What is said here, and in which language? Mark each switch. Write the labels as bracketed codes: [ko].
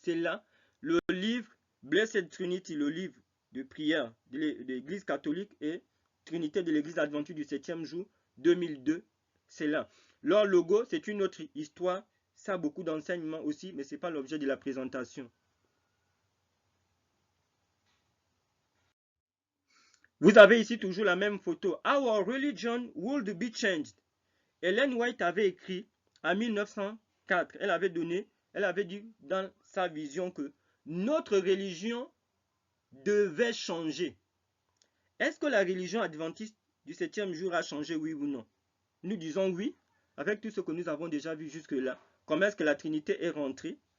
[fr] C'est là le livre Blessed Trinity, le livre de prière de l'Église catholique et Trinité de l'Église adventiste du 7e jour, 2002, c'est là. Leur logo, c'est une autre histoire, ça a beaucoup d'enseignements aussi, mais ce n'est pas l'objet de la présentation. Vous avez ici toujours la même photo. [en] Our religion would be changed. [fr] Ellen White avait écrit en 1904, elle avait dit dans sa vision que notre religion devait changer. Est-ce que la religion adventiste du 7e jour a changé, oui ou non? Nous disons oui, avec tout ce que nous avons déjà vu jusque-là. Comment est-ce que la Trinité est rentrée?